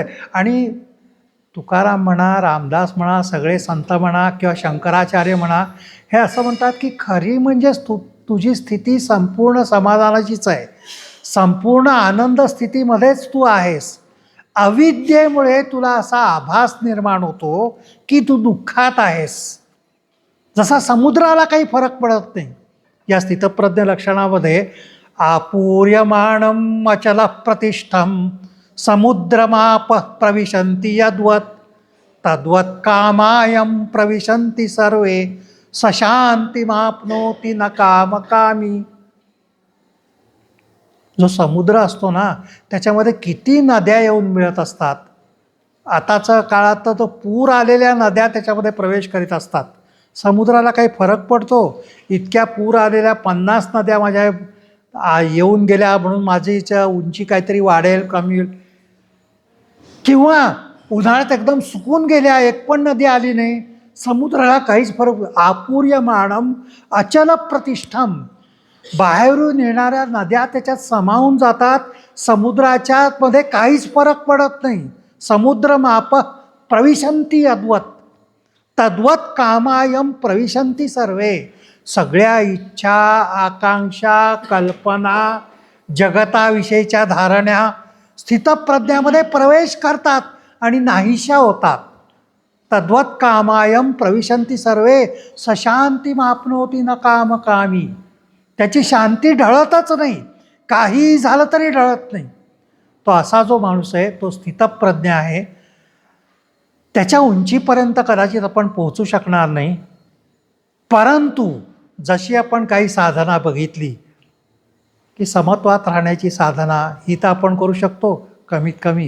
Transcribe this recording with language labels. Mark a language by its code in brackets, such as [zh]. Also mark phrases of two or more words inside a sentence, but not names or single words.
[mr] आणि तुकाराम म्हणा, रामदास म्हणा, सगळे संत म्हणा किंवा शंकराचार्य म्हणा, हे असं म्हणतात की खरी म्हणजे तुझी स्थिती संपूर्ण समाधानाचीच आहे, संपूर्ण आनंद स्थितीमध्येच तू आहेस. अविद्येमुळे तुला असा आभास निर्माण होतो की तू दुःखात आहेस. जसा समुद्राला काही फरक पडत नाही. या स्थितप्रज्ञ लक्षणामध्ये [sa] आपूर्यमाणम अचल प्रतिष्ठम समुद्रमाप प्रविशन्ति यद्वत् तद्वत् कामायम प्रविशन्ति सर्वे सशांतिमाप्नोति न कामकामी. [mr] जो समुद्र असतो ना, त्याच्यामध्ये किती नद्या येऊन मिळत असतात. आताच्या काळात तर तो पूर आलेल्या नद्या त्याच्यामध्ये प्रवेश करीत असतात. समुद्राला काही फरक पडतो? इतक्या पूर आलेल्या 50 नद्या माझ्या येऊन गेल्या म्हणून माझीच्या उंची काहीतरी वाढेल कमी होईल, किंवा उन्हाळ्यात एकदम सुकून गेल्या, एक पण नदी आली नाही, समुद्राला काहीच फरक. [sa] आपूर्यमाणम अचल प्रतिष्ठम, [mr] बाहेरून येणाऱ्या नद्या त्याच्यात समावून जातात, समुद्राच्या मध्ये काहीच फरक पडत नाही. [sa] समुद्र माप प्रविशन्ति यद्वत् तद्वत् कामायम प्रविशन्ति सर्वे. [mr] सगळ्या इच्छा, आकांक्षा, कल्पना, जगताविषयीच्या धारण्या स्थितप्रज्ञामध्ये प्रवेश करतात आणि नाहीशा होतात. [sa] तद्वत् कामायम प्रविशन्ति सर्वे सशांतिमाप्नोति न कामकामी. [mr] त्याची शांती ढळतच नाही, काही झालं तरी ढळत नाही. तो असा जो माणूस आहे तो स्थितप्रज्ञ आहे. त्याच्या उंचीपर्यंत कदाचित आपण पोहोचू शकणार नाही, परंतु जशी आपण काही साधना बघितली की समत्वात राहण्याची साधना, ही तर आपण करू शकतो कमीत कमी.